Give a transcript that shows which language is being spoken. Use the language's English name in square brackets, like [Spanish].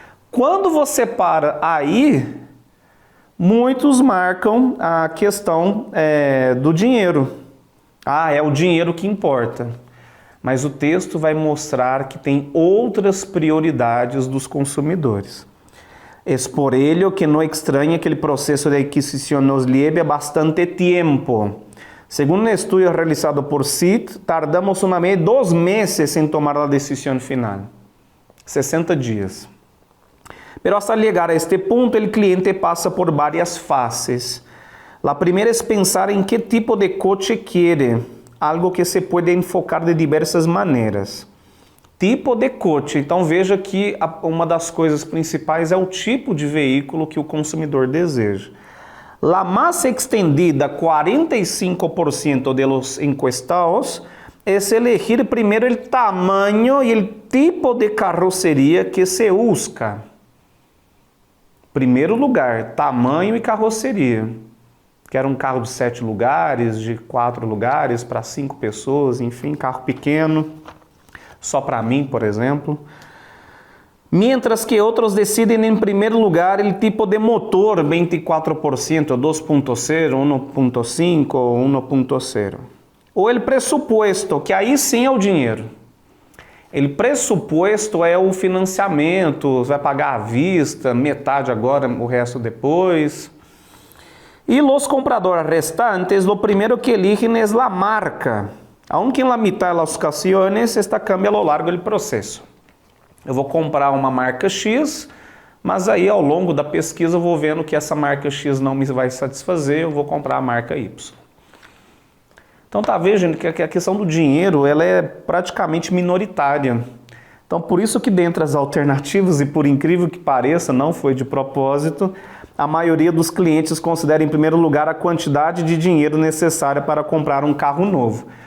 [Portuguese] Quando você para aí, muitos marcam a questão do dinheiro. É o dinheiro que importa. Mas o texto vai mostrar que tem outras prioridades dos consumidores. [Spanish] Es por ello que no extraña que el proceso de adquisición nos lleve bastante tiempo. Según un estudio realizado por CIT, tardamos una media de 2 meses en tomar la decisión final. 60 días. Pero hasta llegar a este punto, el cliente pasa por varias fases. La primera es pensar en qué tipo de coche quiere, algo que se puede enfocar de diversas maneiras. Tipo de coche. [Portuguese] Então veja que uma das coisas principais é o tipo de veículo que o consumidor deseja. [Spanish] La más extendida, 45% de los encuestados, es elegir primero el tamaño y el tipo de carrocería que se busca. [Portuguese] Primeiro lugar, tamanho e carroceria. Quero um carro de 7 lugares, de 4 lugares, para 5 pessoas, enfim, carro pequeno, só para mim, por exemplo. [Spanish] Mientras que [Portuguese] outros decidem em primeiro lugar o tipo de motor, 24%, 2.0, 1.5 ou 1.0. Ou o pressuposto, que aí sim é o dinheiro. O pressuposto é o financiamento, vai pagar à vista, metade agora, o resto depois. E os compradores restantes, o primeiro que eligen é a marca. [Spanish] Aunque en la mitad de las ocasiones esta cambia a lo largo do processo. [Portuguese] Eu vou comprar uma marca X, mas aí ao longo da pesquisa eu vou vendo que essa marca X não me vai satisfazer, eu vou comprar a marca Y. Então tá vendo que a questão do dinheiro ela é praticamente minoritária. Então por isso que dentre as alternativas, e por incrível que pareça, não foi de propósito, a maioria dos clientes considera em primeiro lugar a quantidade de dinheiro necessária para comprar um carro novo.